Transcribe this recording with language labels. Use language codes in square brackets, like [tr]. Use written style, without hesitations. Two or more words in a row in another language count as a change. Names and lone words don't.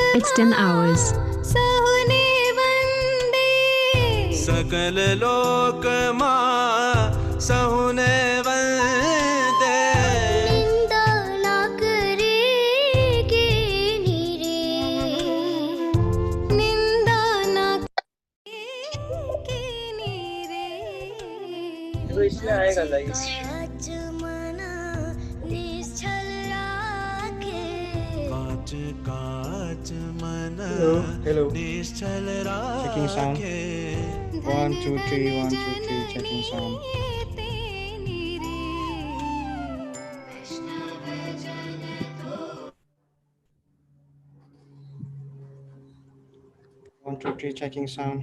[en] Western hours. [gu] સહને વંદે સકલ લોક માં સહુને વંદે નિંદા ના કરે કે નીરે નિંદા ના કરે કે નીરે [hi] देखो इसमें आएगा लाइव। [gu] કાચ મના નિશ્ચલ રાખે કાચ કાચ મન [en] Hello. [gu] निश्चल [en] Checking sound. [gu] राखे [en] 1 2 3 1 2 3 checking sound. One, two, three, checking sound.